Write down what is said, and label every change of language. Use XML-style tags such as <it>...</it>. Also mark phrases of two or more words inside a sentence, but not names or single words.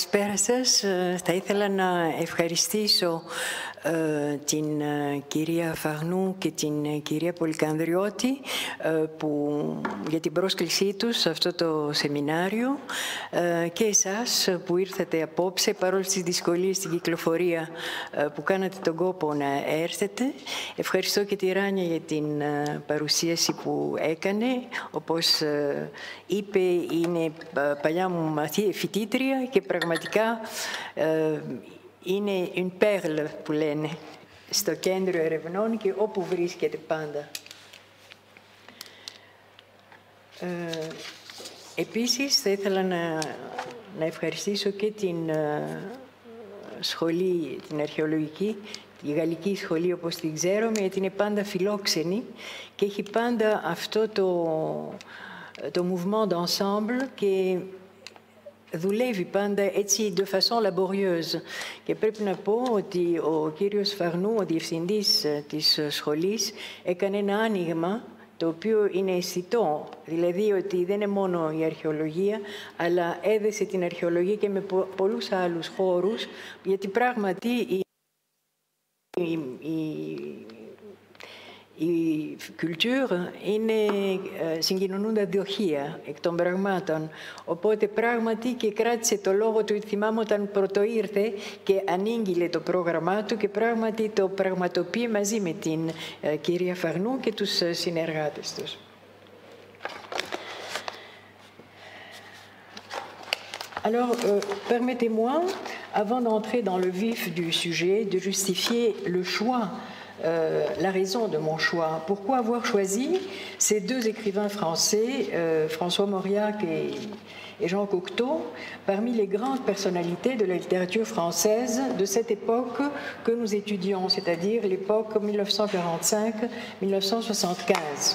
<el>Θα ήθελα να ευχαριστήσω την κυρία Φαρνού και την κυρία Πολυκανδριώτη για την πρόσκλησή τους σε αυτό το σεμινάριο και εσάς που ήρθατε απόψε παρόλες τις δυσκολίες στην κυκλοφορία που κάνατε τον κόπο να έρθετε. Ευχαριστώ και τη Ράνια για την παρουσίαση που έκανε. Όπως είπε, είναι παλιά μου φοιτήτρια και πραγματικά είναι</el> <fr>une perle</fr> <el>που λένε στο κέντρο ερευνών και όπου βρίσκεται πάντα. Επίσης θα ήθελα να ευχαριστήσω και την σχολή, την αρχαιολογική, τη γαλλική σχολή όπως την ξέρουμε, γιατί είναι πάντα φιλόξενη και έχει πάντα αυτό το</el> <fr>mouvement d'ensemble</fr> <el>και δουλεύει πάντα έτσι</el> <fr>de façon laborieuse.</fr> <el>Και πρέπει να πω ότι ο κύριος Φαρνού, ο διευθυντής της σχολής, έκανε ένα άνοιγμα το οποίο είναι αισθητό, δηλαδή ότι δεν είναι μόνο η αρχαιολογία, αλλά έδεσε την αρχαιολογία και με πολλούς άλλους χώρους, γιατί πράγματι η culture είναι συγκοινωνούντα διοχεία εκ των πραγμάτων. Οπότε πράγματι και κράτησε το λόγο του, θυμάμαι όταν πρωτοήρθε και ανήγγειλε το πρόγραμμά του και πράγματι το πραγματοποιεί μαζί με την κυρία Φαρνού και τους συνεργάτες τους.</el> <fr>Alors, permettez-moi, avant d'entrer dans le vif du sujet, de justifier le choix la raison de mon choix. Pourquoi avoir choisi ces deux écrivains français, François Mauriac et Jean Cocteau, parmi les grandes personnalités de la littérature française de cette époque que nous étudions, c'est-à-dire l'époque 1945-1975.</fr>